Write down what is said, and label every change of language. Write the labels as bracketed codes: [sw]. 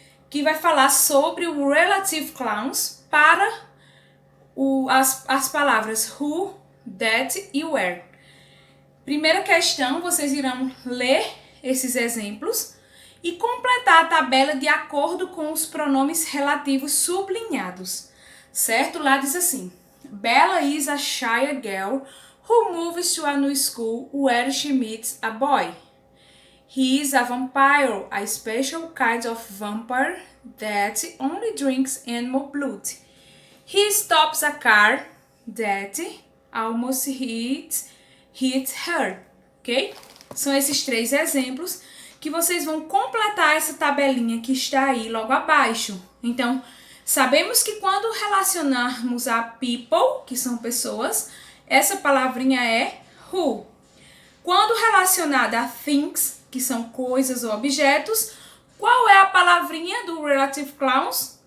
[pt] Que vai falar sobre o relative clause para as palavras who, that e where. Primeira questão, vocês irão ler esses exemplos e completar a tabela de acordo com os pronomes relativos sublinhados, certo? Lá diz assim, [en] Bella is a shy girl who moves to a new school where she meets a boy. He is a vampire, a special kind of vampire that only drinks animal blood. He stops a car that almost hits her, ok? [pt] São esses três exemplos que vocês vão completar essa tabelinha que está aí logo abaixo. Então, Sabemos que quando relacionarmos a people, que são pessoas, essa palavrinha é who. Quando relacionada a things, que são coisas ou objetos, qual é a palavrinha do relative clause?